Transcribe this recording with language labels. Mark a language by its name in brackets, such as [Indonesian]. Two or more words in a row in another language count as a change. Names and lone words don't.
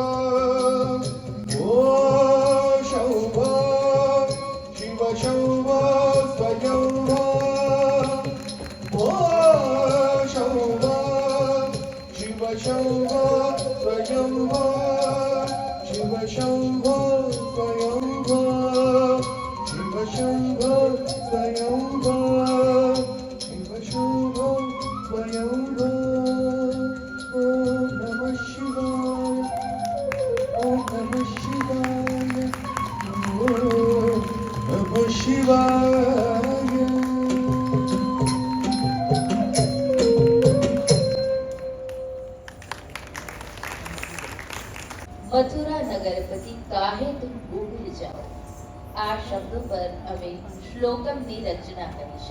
[Sanskrit] ओ शंभो शिव शंभो स्वयंभो ओ शंभो शिव शंभो स्वयंभो शिव शंभो स्वयंभो शिव शंभो स्वयंभो शिव शंभो स्वयंभो ओम नमः शिवाय ओम नमः शिवाय ओम नमः शिवाय [Hindi] मथुरा नगरपति काहे तुम भूल जाओ [Gujarati] આ શબ્દો પર અમે શ્લોકમની રચના કરી છે.